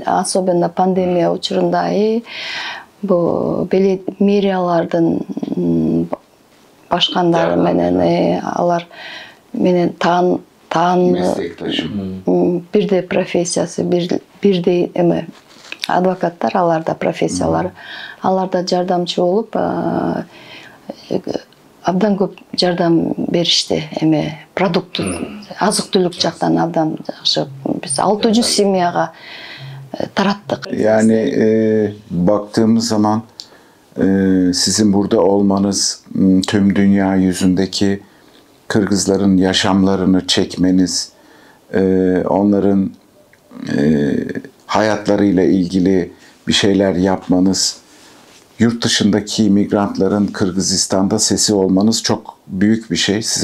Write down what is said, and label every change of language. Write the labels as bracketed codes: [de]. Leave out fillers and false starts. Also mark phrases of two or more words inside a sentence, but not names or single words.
[ky] Особенно пандемия учурунда бул мэриялардын башкандары менен алар менен бирдей профессиясы, бирдей эме адвокаттар, аларда профессиялары, аларда жардамчы болуп абдан көп жардам беришти. Эме продукт, азык-түлүк жактан абдан жакшы. Биз 600 семьяга tarattık. [tr] Yani baktığımız zaman sizin burada olmanız, tüm dünya yüzündeki Kırgızların yaşamlarını çekmeniz, onların hayatlarıyla ilgili bir şeyler yapmanız, yurt dışındaki migrantların Kırgızistan'da sesi olmanız çok büyük bir şey.